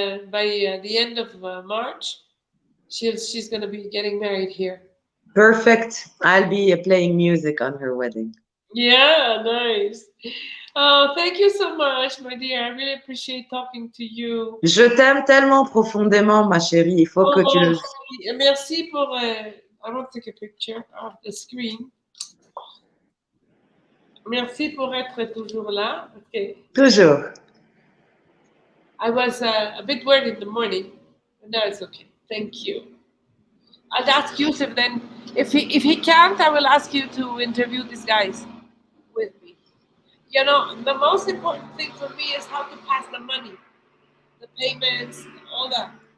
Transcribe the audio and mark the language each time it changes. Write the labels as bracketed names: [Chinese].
[English] by the end of March, she's gonna be getting married here. Perfect. I'll be playing music on her wedding. Yeah, nice. Oh, thank you so much, my dear. I really appreciate talking to you. [French] Je t'aime tellement profondément, ma chérie. Il faut que tu Oh, le... merci pour. [English] I want to take a picture of the screen. [French] Merci pour être toujours là. [English] Okay. [French] Toujours. [English] I was a bit worried in the morning, but now it's okay. Thank you. I'll ask Yusuf then. If he can't, I will ask you to interview these guys with me. You know, the most important thing for me is how to pass the money, the payments, all that.